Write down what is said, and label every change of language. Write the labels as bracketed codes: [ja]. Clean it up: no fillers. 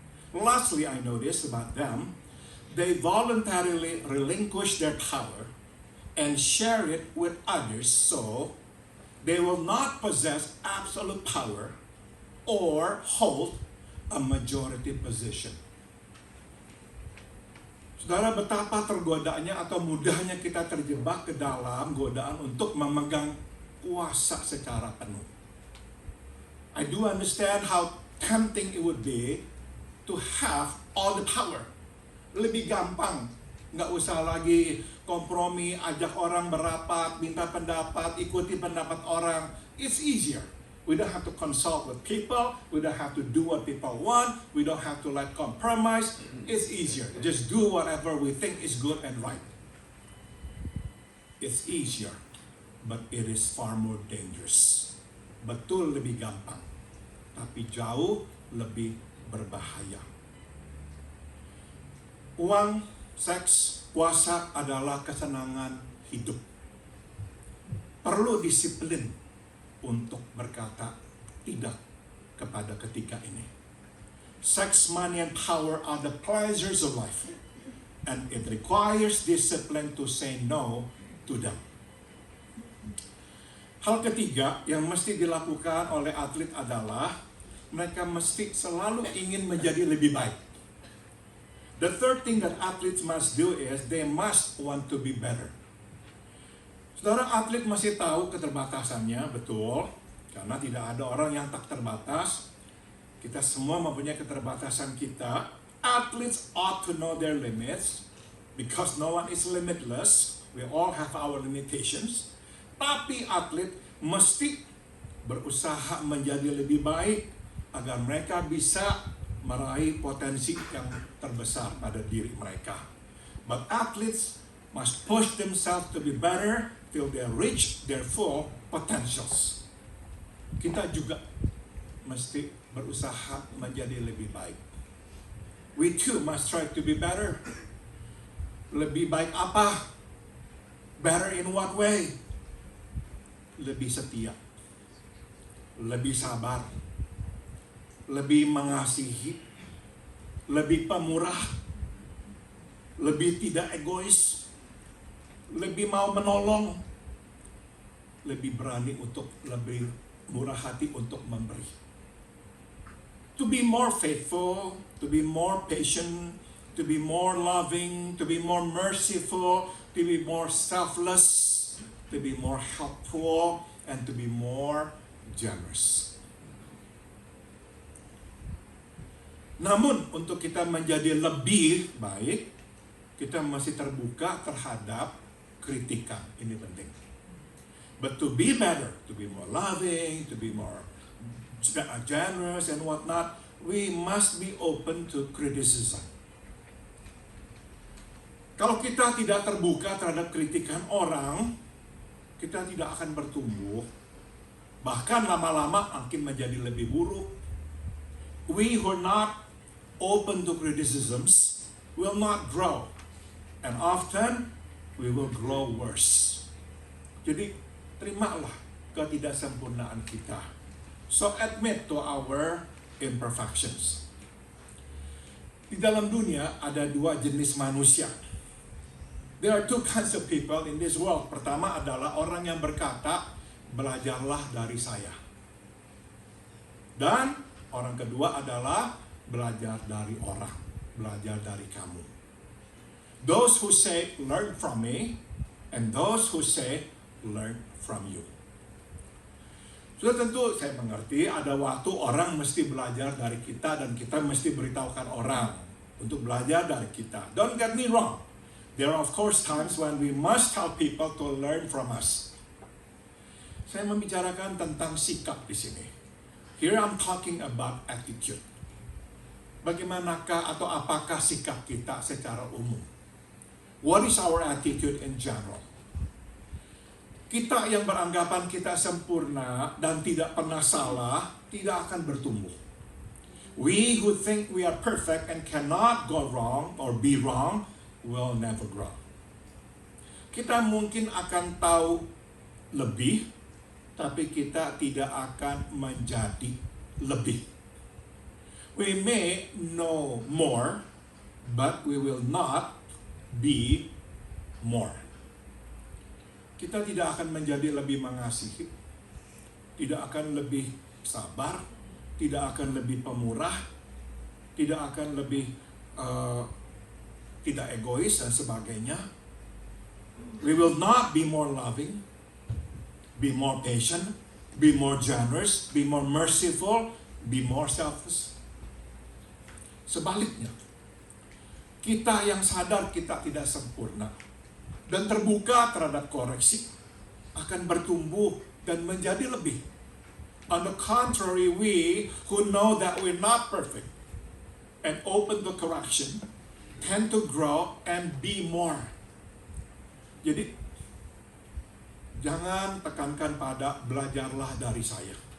[en] Lastly, I noticed about them, they voluntarily relinquish their power and share it with others, so they will not possess absolute power or hold a majority position. [id] Saudara, betapa tergodanya atau mudahnya kita terjebak ke dalam godaan untuk memegang kuasa secara penuh. [en] I do understand how tempting it would be to have all the power. [id] Lebih gampang, nggak usah lagi kompromi, ajak orang berapat, minta pendapat, ikuti pendapat orang. [en] It's easier. We don't have to consult with people. We don't have to do what people want. We don't have to compromise. It's easier. Just do whatever we think is good and right. It's easier, but it is far more dangerous. [id] Betul lebih gampang, tapi jauh lebih berbahaya. Uang, seks, kuasa adalah kesenangan hidup. Perlu disiplin untuk berkata tidak kepada ketiga ini. [en] Sex, money, and power are the pleasures of life, and it requires discipline to say no to them. [id] Hal ketiga yang mesti dilakukan oleh atlet adalah mereka mesti selalu ingin menjadi lebih baik. [en] The third thing that athletes must do is they must want to be better. [id] Saudara, atlet masih tahu keterbatasannya, betul. Karena tidak ada orang yang tak terbatas. Kita semua mempunyai keterbatasan kita. [en] Athletes ought to know their limits. Because no one is limitless. We all have our limitations. [id] Tapi atlet mesti berusaha menjadi lebih baik agar mereka bisa meraih potensi yang terbesar pada diri mereka. [en] But athletes must push themselves to be better till they reach their full potentials. [id] Kita juga mesti berusaha menjadi lebih baik. [en] We too must try to be better. [id] Lebih baik apa? [en] Better in what way? [id] Lebih setia, lebih sabar, lebih mengasihi, lebih pemurah, lebih tidak egois, lebih mau menolong, lebih berani untuk lebih murah hati untuk memberi. [en] To be more faithful, to be more patient, to be more loving, to be more merciful, to be more selfless, to be more helpful, and to be more generous. [id] Namun untuk kita menjadi lebih baik, kita masih terbuka terhadap kritikan. Ini penting. [en] But to be better, to be more loving, to be more generous and whatnot, we must be open to criticism. [id] Kalau kita tidak terbuka terhadap kritikan orang, kita tidak akan bertumbuh. Bahkan lama-lama makin menjadi lebih buruk. [en] We who are not open to criticisms will not grow. And often, we will grow worse. [id] Jadi, terimalah ketidaksempurnaan kita. [en] So, admit to our imperfections. [id] Di dalam dunia ada dua jenis manusia. [en] There are two kinds of people in this world. [id] Pertama adalah orang yang berkata, belajarlah dari saya. Dan orang kedua adalah belajar dari orang, belajar dari kamu. [en] Those who say, learn from me, and those who say, learn from you. [id] Sudah tentu saya mengerti ada waktu orang mesti belajar dari kita dan kita mesti beritahukan orang untuk belajar dari kita. [en] Don't get me wrong. There are of course times when we must tell people to learn from us. [id] Saya membicarakan tentang sikap di sini. [en] Here I'm talking about attitude. [id] Bagaimanakah atau apakah sikap kita secara umum? [en] What is our attitude in general? [id] Kita yang beranggapan kita sempurna dan tidak pernah salah, tidak akan bertumbuh. [en] We who think we are perfect and cannot go wrong or be wrong, will never grow. [id] Kita mungkin akan tahu lebih, tapi kita tidak akan menjadi lebih. [en] We may know more, but we will not be more. [id] Kita tidak akan menjadi lebih mengasihi, tidak akan lebih sabar, tidak akan lebih pemurah, tidak akan lebih tidak egois dan sebagainya. [en] We will not be more loving, be more patient, be more generous, be more merciful, be more selfless. [id] Sebaliknya, kita yang sadar kita tidak sempurna dan terbuka terhadap koreksi akan bertumbuh dan menjadi lebih. [en] On the contrary, we who know that we're not perfect and open to correction tend to grow and be more. [id] Jadi, jangan tekankan pada belajarlah dari saya.